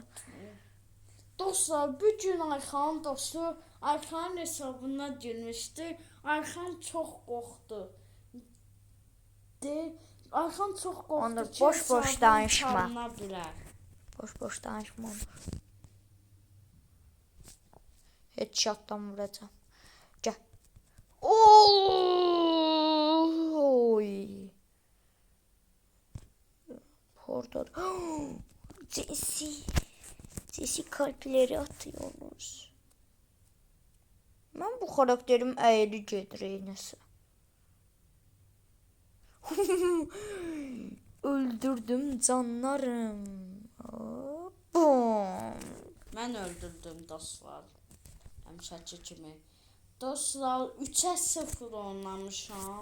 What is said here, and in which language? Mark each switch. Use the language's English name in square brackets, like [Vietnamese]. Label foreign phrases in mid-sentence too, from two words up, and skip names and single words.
[Azerbaijani] Dostlar bu gün Ayxanın dostu Ayxanın hesabına girmişdi. Ayxan çox qorxdu. Ayxan çox qorxdu Onur, ki, boş hesabını danışma. çalına bilər. Boş danışma Onur. Headshot'dan vuracağım. [Turkish] Gel. Oy. Orada. Jesse kalpleri atıyorsunuz. Ben bu karakterim eğri gedir eynəsə. Öldürdüm canlarım. Bum. [Azerbaijani] Mən öldürdüm dostlar. Həmişəki kimi. Dostlar 3'ə 0 oynamışam.